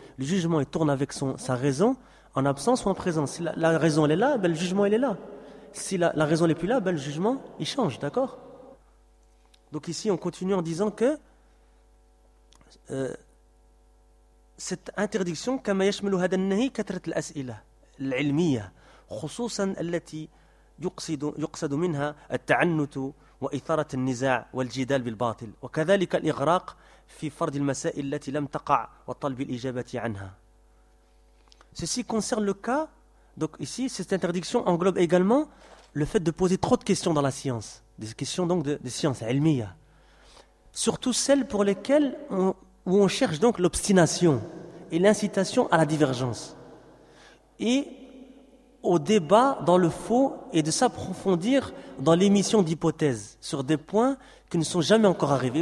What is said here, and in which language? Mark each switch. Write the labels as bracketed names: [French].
[French] Le jugement il tourne avec sa raison en absence ou en présence. Si la raison elle est là, le jugement elle est là. Si la raison n'est plus là, le jugement il change. D'accord? Donc ici on continue en disant que. Cette interdiction, [Arabic] كما يشمل هذا النهي كثرة الأسئلة العلمية خصوصا التي يقصد منها التعنت وإثارة النزاع والجدال بالباطل وكذلك الإغراق في فرض المسائل التي لم تقع وطلب الإجابة عنها. [French] Ceci concerne le cas, donc ici cette interdiction englobe également le fait de poser trop de questions dans la science, des questions donc de science علمية, surtout celles pour lesquelles où on cherche donc l'obstination et l'incitation à la divergence et au débat dans le faux et de s'approfondir dans l'émission d'hypothèses sur des points qui ne sont jamais encore arrivés.